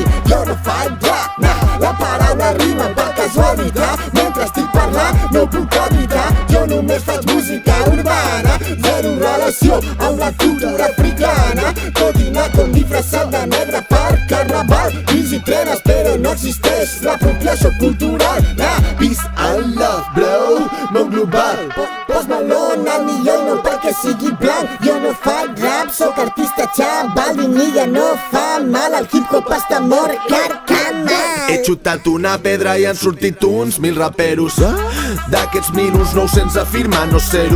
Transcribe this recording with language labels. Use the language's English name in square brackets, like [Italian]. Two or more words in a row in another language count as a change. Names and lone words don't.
[Catalan] Jo no faig rap, la paraula rima per casualitat. Mentre estic parlant no puc evitar. Jo només faig música urbana, zero relació amb la cultura africana. Tot i anar com disfressat de negre per carnaval. Fills i trenes però no existeix l'apropiació cultural. [English] Peace and love, bro, [Catalan] món global. Post Malone al millor no perquè sigui blanc. Jo no faig rap, soc artista xaval. Vinilla no fa mal, el hip-hop està mort, carcama. He xutat una pedra i han sortit uns 1000 raperos. D'aquests 1900 afirma no ser-ho.